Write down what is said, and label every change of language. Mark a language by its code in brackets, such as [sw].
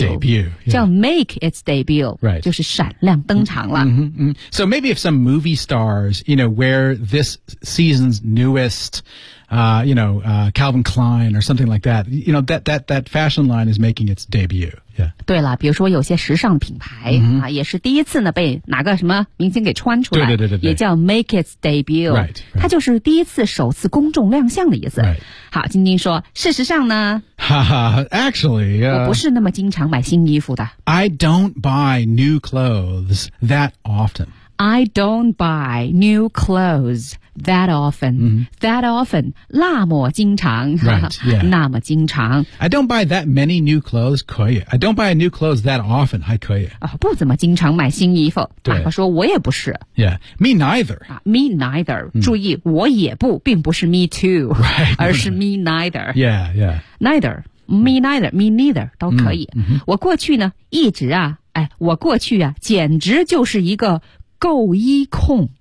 [en] Debut. Yeah. [zh] 叫 [en] make its debut. Right. [zh] 就是闪亮登场了。 Mm-hmm, mm-hmm. [en] So maybe if some movie stars, you know, wear this season's newest, Calvin Klein or something like that, you know, that fashion line is making its debut. Yeah. [zh] 对了比如说有些时尚品牌、 mm-hmm. 啊、也是第一次呢被哪个什么明星给穿出来。对对对对。也叫 [en] make its debut. Right, right. [zh] 它就是第一次首次公众亮相的意思。 [en] Right. [zh] 好，晶晶说，事实上呢， [en] 哈哈 ，actually，、 [zh] 我不是那么经常买新衣服的。 [en] I don't buy new clothes that often. I don't buy new clothes that often.、 Mm-hmm. That often， [zh] 那么经常， [en] right, yeah. [zh] 那么经常。 [en] I don't buy that many new clothes， [zh] 可以。 [en] I don't buy new clothes that often， [zh] 还可以。啊、不怎么经常买新衣服。对，他说我也不是。 [en] Yeah， me neither.、 me neither、 [zh] mm.。 注意，我也不，并不是 [en] me too， right, [zh] 而是 [en] me neither。 Yeah， yeah。 Neither， me neither， me neither [zh] 都可以。 Mm-hmm. 我过去呢，一直啊，哎，我过去啊，简直就是一个购衣控。